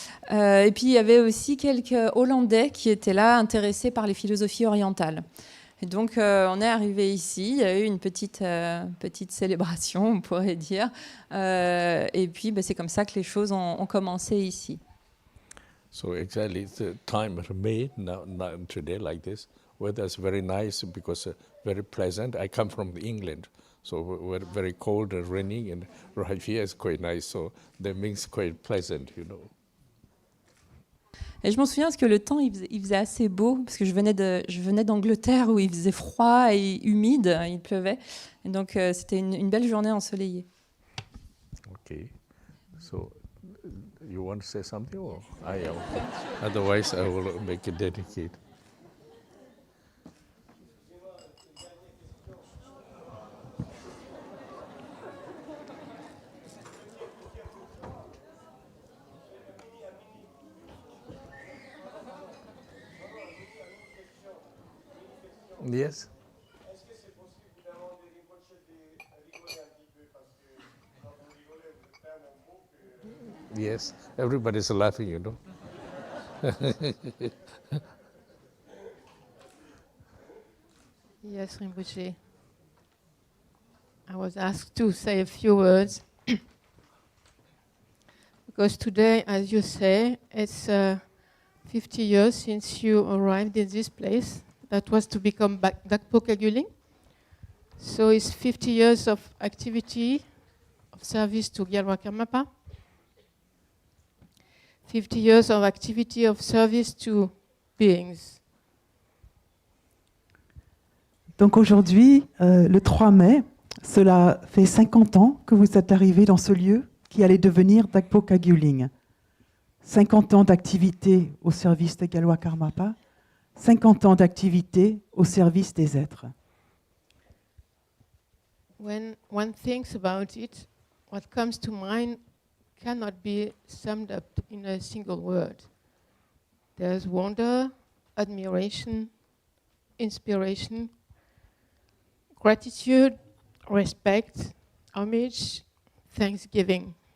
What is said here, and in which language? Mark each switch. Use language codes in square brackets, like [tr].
[fr] Et puis, il y avait aussi quelques Hollandais qui étaient là, intéressés par les philosophies orientales. Et donc, on est arrivé ici. Il y a eu une petite célébration, on pourrait dire. Et puis, c'est comme ça que les choses ont commencé ici. [en] So exactly, the time May now today like this. Weather is very nice because very pleasant. I come from England, so we're very cold and raining, and right here is quite nice. So that makes quite pleasant, you know. [fr] Et je m'en souviens parce que le temps, il faisait assez beau, parce que je venais d'Angleterre où il faisait froid et humide, il pleuvait. Et donc, c'était une belle journée ensoleillée. [en] Okay, so you want to say something, or I am? Otherwise, I will make it dedicate. Yes. [fr] Est-ce que c'est possible de demander Rinpoche de rigoler un petit peu parce que quand vous rigolez, vous êtes tellement beau que... [en] Yes, everybody's laughing, you know. Yes, Rinpoche. I was asked to say a few words because today, as you say, it's 50 years since you arrived in this place. That was to become Dhagpo Kagyuling. So it's 50 years of activity, of service to Gyalwa Karmapa. 50 years of activity of service to beings. [fr] Donc aujourd'hui, le 3 mai, cela fait 50 ans que vous êtes arrivé dans ce lieu qui allait devenir Dhagpo Kagyuling. 50 ans d'activité au service de Gyalwa Karmapa, 50 ans d'activité au service des êtres. [en] When one thinks about it, what comes to mind cannot be summed up in a single word. There's wonder, admiration, inspiration, gratitude, respect, homage, thanksgiving.